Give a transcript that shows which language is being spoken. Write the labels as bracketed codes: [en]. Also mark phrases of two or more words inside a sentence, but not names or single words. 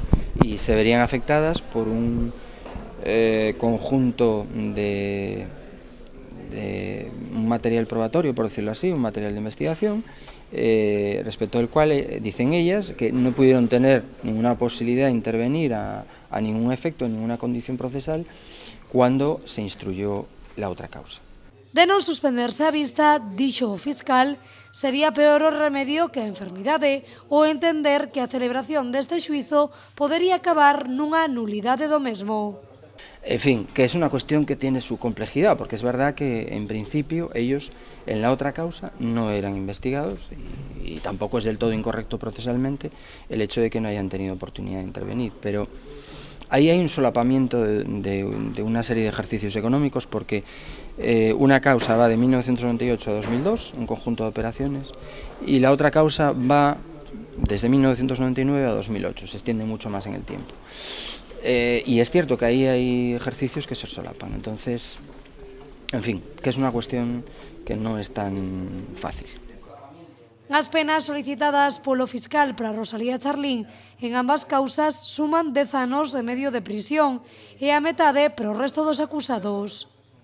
[es] Y se verían afectadas por un conjunto de un material probatorio, por decirlo así, un material de investigación, respecto al cual dicen ellas que no pudieron tener ninguna posibilidad de intervenir a ningún efecto, en ninguna condición procesal, cuando se instruyó la otra causa. [gl] De non suspenderse a vista, dixo o fiscal, sería peor o remedio que a enfermidade, ou entender que a celebración deste xuízo podería acabar nunha nulidade do mesmo. [es] En fin, que es una cuestión que tiene su complejidad, porque es verdad que en principio ellos en la otra causa no eran investigados y tampoco es del todo incorrecto procesalmente el hecho de que no hayan tenido oportunidad de intervenir, pero ahí hay un solapamiento de una serie de ejercicios económicos, porque una causa va de 1998 a 2002, un conjunto de operaciones, y la otra causa va desde 1999 a 2008, se extiende mucho más en el tiempo. Y es cierto que ahí hay ejercicios que se solapan, entonces, en fin, que es una cuestión que no es tan fácil. [gl] As penas solicitadas polo fiscal para Rosalía Charlín en ambas causas suman 10 anos e medio de prisión e a metade para o resto dos acusados.